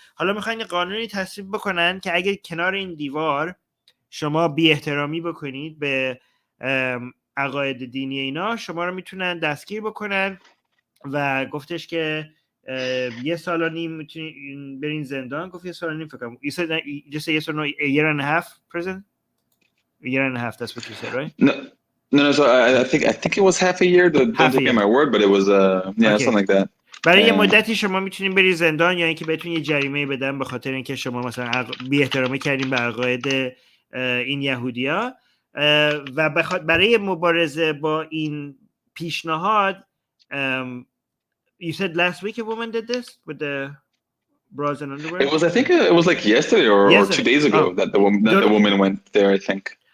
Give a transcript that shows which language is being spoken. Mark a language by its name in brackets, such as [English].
[Persian] حالا میخواین قانونی تصویب بکنن که اگه کنار این دیوار شما بی احترامی بکنید به عقاید دینی اینا، شما رو میتونن دستگیر بکنن و گفتش که 1 سال و نیم میتونین برین زندان. گفت 1 سال و نیم فکر کنم. [English] You said that you just say yes or no, a year and a half prison? A year and a half, that's what you said, right? No, so I think it was half a year. Don't take me my word, but it was something like that. [Persian] برای یه مدتی شما میتونین بری زندان یا اینکه بهتون یه جریمه بدن به خاطر اینکه شما مثلا بی احترامی کردین به عقاید این یهودیا و برای مبارزه با این پیشنهاد [English] you said last week a woman did this with the bras and underwear? I think it was like yesterday or 2 days ago that the woman went there, I think.